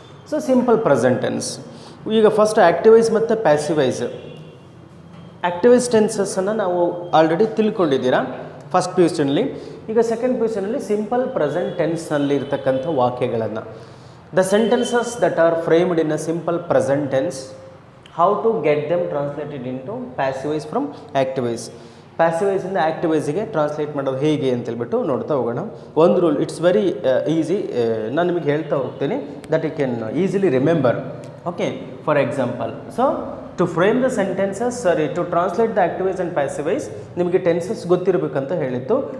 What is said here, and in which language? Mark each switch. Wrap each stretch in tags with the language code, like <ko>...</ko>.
<en>So simple present tense. ಈಗ first active voice ಮತ್ತು passive voice.</en> <kn>Active voice ಟೆನ್ಸಸ್ಸನ್ನು ನಾವು already ತಿಳ್ಕೊಂಡಿದ್ದೀರಾ first P U ಸಿನಲ್ಲಿ. ಈಗ second P U ಸಿನಲ್ಲಿ simple present ಟೆನ್ಸ್ನಲ್ಲಿ ಇರ್ತಕ್ಕಂಥ ವಾಕ್ಯಗಳನ್ನು,</kn> <en>the sentences that are framed in a simple present tense, how to get them translated into passive voice from active voice.</en> <kn>Passive voice ಇಂದ active voice ಗೆ translate ಮಾಡೋದು ಹೇಗೆ ಅಂತ ಹೇಳ್ಬಿಟ್ಟು ನೋಡ್ತಾ ಹೋಗೋಣ.</kn> <en>ಒಂದು rule, it's very easy.</en> <kn>ನಾನು ನಿಮಗೆ ಹೇಳ್ತಾ ಹೋಗ್ತೀನಿ</kn> <en>That you can easily remember. Okay, for example, so to frame the sentences, to translate the active voice and passive voice,</en> <kn>ನಿಮಗೆ ಟೆನ್ಸಸ್ ಗೊತ್ತಿರಬೇಕಂತ ಹೇಳಿತ್ತು.</kn>